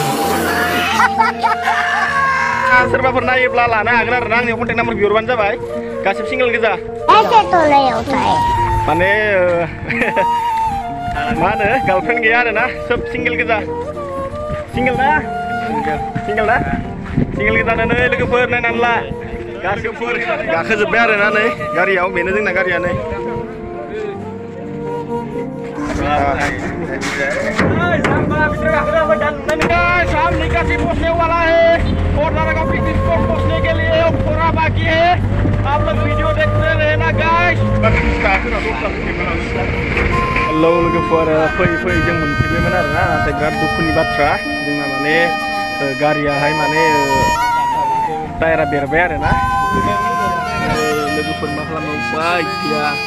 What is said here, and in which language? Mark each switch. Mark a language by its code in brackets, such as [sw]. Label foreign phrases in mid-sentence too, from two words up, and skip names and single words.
[brx] सोरबाफोर नायोब्ला लानो हागोन आरोना आंनि [en] contact number [brx] बिहरबानो जाबाय गासिबो सिंगेल गोजा माने मा होनो गार्लफ्रेन्ड गैया आरोना सोब सिंगेल गोजा सिंगेल ना सिंगेल गोजानो नै लोगोफोर नायनानै ला गासिबो गाखोजोब्बाय आरोना नै गारियाव बेनो जोंना गारिया नै [hi] हम निकासी पहुंचने वाला है और दारागाव पिकनिक स्पॉट पहुंचने के लिए थोड़ा बाकी है आप लोग वीडियो देखते रहना [brx] गाइस हेलो लोगोफोर फै जों मोनफैबायमोन आरोना नाथाय बिराद दुखुनि बाथ्रा जोंना माने गारियाहाय माने टायारा बेरबाय आरोना लोगोफोर मा खालामनो उपाय गैया